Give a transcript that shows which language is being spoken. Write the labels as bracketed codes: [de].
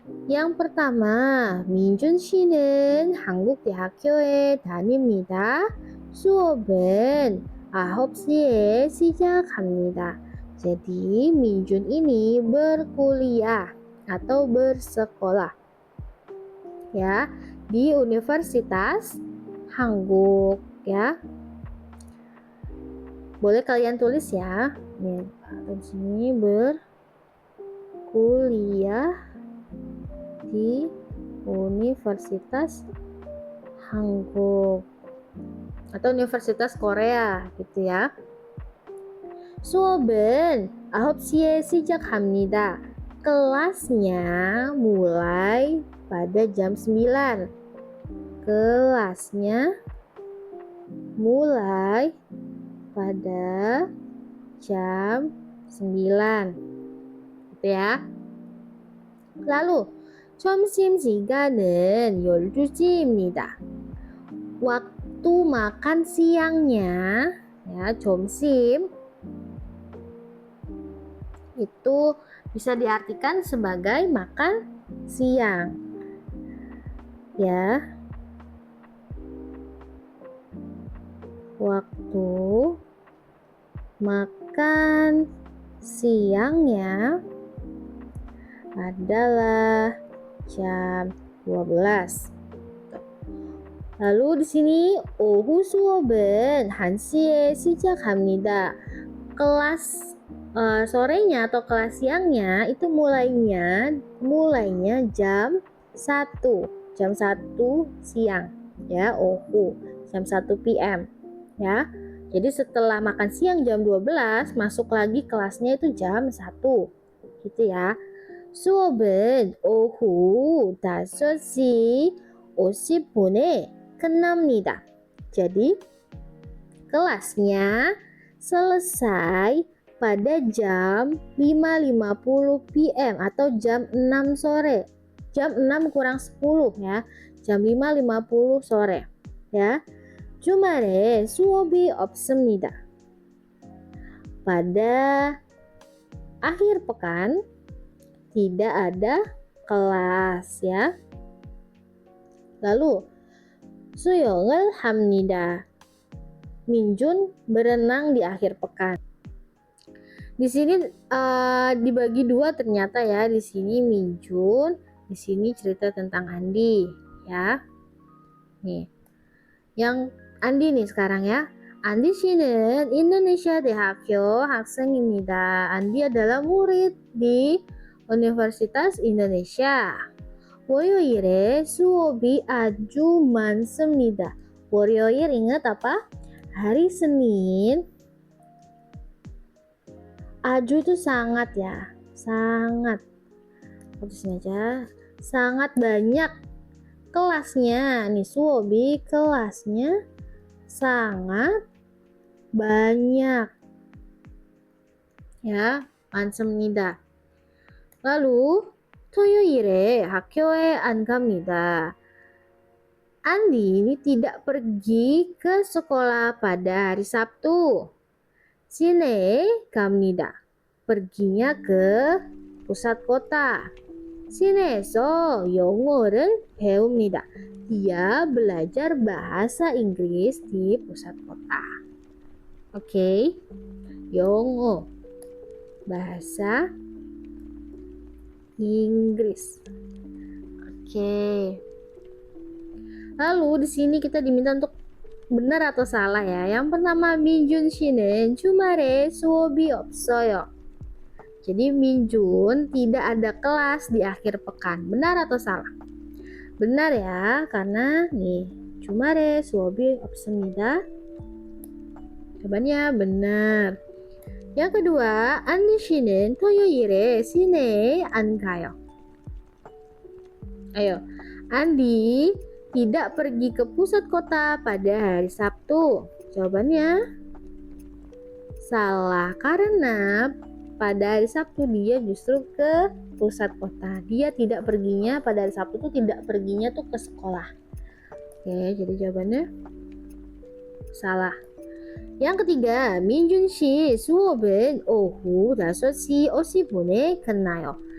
[id] Yang pertama, [ko] 민준 씨는 한국 대학교에 다닙니다. 수업은 9시에 시작합니다. [id] Jadi, Minjun ini berkuliah atau bersekolah ya di Universitas Hanguk ya. Boleh kalian tulis ya. Nih, di sini berkuliah di Universitas Hanguk atau Universitas Korea gitu ya. [ko] 수업은 9시에 시작합니다. [id] Kelasnya mulai pada jam 9. Kelasnya mulai pada jam 9. Gitu ya. Lalu [ko] 점심시간은 12시입니다. [id] Waktu makan siangnya ya, 점심 itu bisa diartikan sebagai makan siang. Ya. Waktu makan siangnya adalah jam 12. Lalu di sini [ko] 오후 수업은 1시에 시작합니다. [id] Kelas sorenya atau kelas siangnya itu mulainya jam 1. Jam 1 siang ya, 오후 jam 1 PM ya. Jadi setelah makan siang jam 12 masuk lagi kelasnya itu jam 1 gitu ya. [ko] 수업은 오후 5시 50분에 끝납니다. [id] Jadi kelasnya selesai pada jam 5.50 PM atau jam 6 sore. Jam 6 kurang 10 ya. Jam 5.50 sore ya. [ko] 주말에 수업이 없습니다. [id] Pada akhir pekan tidak ada kelas ya. Lalu [ko] 수영을 합니다. [id] Minjun berenang di akhir pekan. Di sini dibagi dua ternyata ya. Di sini Minjun, di sini cerita tentang Andi ya. Nih. Yang Andi nih sekarang ya. [ko] Andi 씨는 인도네시아 대학교 학생입니다. [id] Andi adalah murid di Universitas Indonesia. [ko] 월요일에 수업이 아주 많습니다. [id] 월요일 ingat apa? Hari Senin. Aju itu sangat ya. Sangat. Tulisin aja. Sangat banyak. Kelasnya. Nih 수업이 kelasnya sangat banyak. [ko] Ya, 많습니다. [id] Lalu [ko] 토요일에 학교에 안 갑니다. [id] Andi ini tidak pergi ke sekolah pada hari Sabtu. [ko] Sine 갑니다. [id] Perginya ke pusat kota. [ko] 시내에서 영어를 배웁니다. [id] Dia belajar bahasa Inggris di pusat kota. Oke. 영어. Bahasa Inggris. Oke. Lalu di sini kita diminta untuk benar atau salah ya. Yang pertama [ko] 민준 씨는 주말에 수업이 없어요. [id] Jadi Minjun tidak ada kelas di akhir pekan. Benar atau salah? Benar ya, karena nih [ko] 주말에 수업이 없습니다. [id] Jawabannya benar. Yang kedua, [ko] Andi 씨는 토요일에 시내에 안 가요. [id] Ayo, Andi tidak pergi ke pusat kota pada hari Sabtu. Jawabannya salah, karena pada hari Sabtu dia justru ke pusat kota. Dia tidak perginya pada hari Sabtu tuh tidak perginya tuh ke sekolah. Oke, jadi jawabannya salah. Yang ketiga, [ko] 민준 씨 수업은 오후 5시 50분에 끝나요.